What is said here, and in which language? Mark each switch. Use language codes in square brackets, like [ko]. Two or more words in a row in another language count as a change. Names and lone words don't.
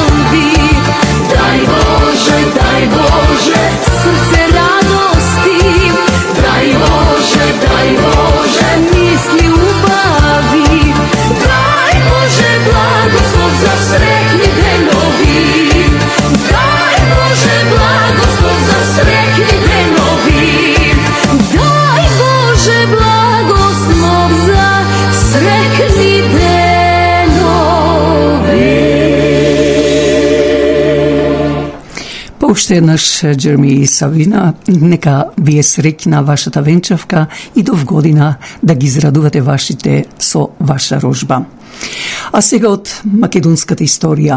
[mk] бин, дај Боже, срце радости, дај Боже, мис љубави, дај Боже, благослов за сретни денови, дај Боже, благослов за сретни денови, дај Боже, благослов за сретни денови. Уште еднаш Джереми Савина, нека ви е среќна вашата венчавка и до вгодина да ги израдувате вашите со ваша рожба. А сега од македонската историја.